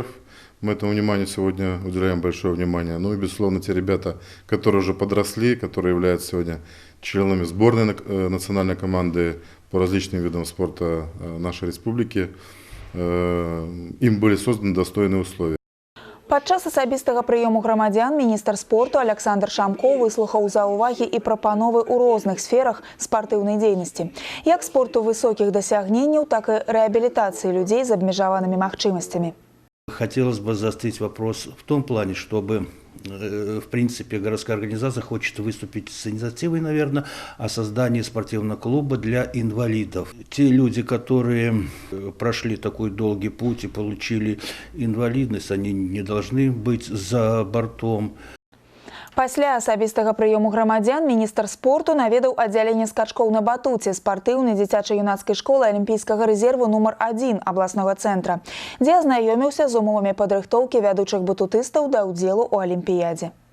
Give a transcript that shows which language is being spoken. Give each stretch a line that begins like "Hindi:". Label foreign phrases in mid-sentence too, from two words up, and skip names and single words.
Russian: Мы этому вниманию сегодня уделяем большое внимание. Ну и, безусловно, те ребята, которые уже подросли, которые являются сегодня членами сборной национальной команды по различным видам спорта нашей республики, им были созданы достойные условия.
Belarusian: Падчас асабістага прыёму грамадзян міністр спорту Александр Шамко выслухаў заўвагі і прапановы ў розных сферах спартыўнай дзейнасці. Як спорту высокіх дасягненняў, так і рэабілітацыі людзей з абмежаванымі магчымасцямі.
Russian: Хотелось бы заострить вопрос в том плане, чтобы, в принципе, городская организация хочет выступить с инициативой, наверное, о создании спортивного клуба для инвалидов. Те люди, которые прошли такой долгий путь и получили инвалидность, они не должны быть за бортом.
Belarusian: Пасля асабістага прыёму грамадзян міністр спорту наведаў аддзяленне скачкоў на батуце спартыўнай дзіцяча-юнацкай школы алімпійскага рэзерву нумар 1 абласнога цэнтра, дзе азнаёміўся з умовамі падрыхтоўкі вядучых батутыстаў да ўдзелу ў алімпіядзе.